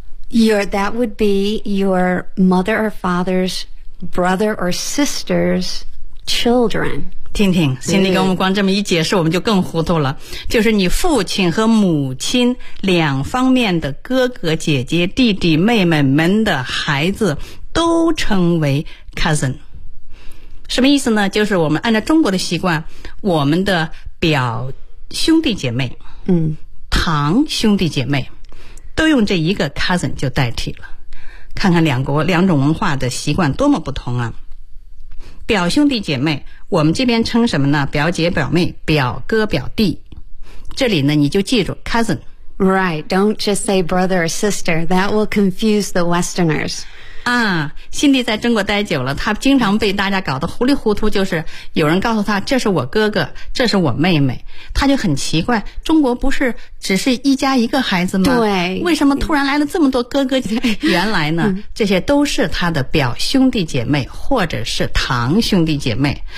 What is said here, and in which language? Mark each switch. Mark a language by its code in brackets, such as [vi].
[en] That would be your mother or father's brother or sister's children. [zh] 听听，心里跟我们光这么一解释，我们就更糊涂了。就是你父亲和母亲两方面的哥哥姐姐弟弟妹妹们的孩子都称为 cousin。什么意思呢？就是我们按照中国的习惯，我们的表兄弟姐妹，堂兄弟姐妹都用这一个 cousin 就代替了。看看两国两种文化的习惯多么不同啊。表兄弟姐妹我们这边称什么呢？表姐表妹，表哥表弟。这里呢你就记住 cousin。 [en] Right, don't just say brother or sister, that will confuse the westerners. [zh] 啊，辛迪在中国待久了，他经常被大家搞得糊里糊涂，就是有人告诉他这是我哥哥，这是我妹妹，他就很奇怪，中国不是只是一家一个孩子吗？对，为什么突然来了这么多哥哥？原来呢，这些都是他的表兄弟姐妹或者是堂兄弟姐妹。